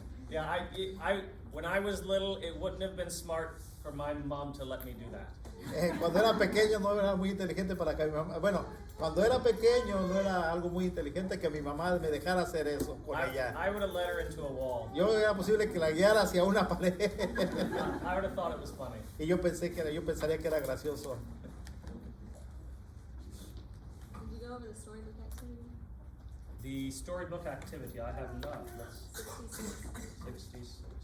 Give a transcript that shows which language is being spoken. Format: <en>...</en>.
<en>Yeah, I when I was little, it wouldn't have been smart for my mom to let me do that.</en> <es>Cuando era pequeño no era muy inteligente para que mi mamá, bueno, cuando era pequeño no era algo muy inteligente que mi mamá me dejara hacer eso con ella.</es> <en>I would have led her into a wall.</en> <es>Yo era posible que la guiara hacia una pared.</es> <en>I would have thought it was funny.</en> <es>Y yo pensaría que era gracioso.</es> <en>Did you go over the storybook activity? The storybook activity, I have not. Let's 66.</en>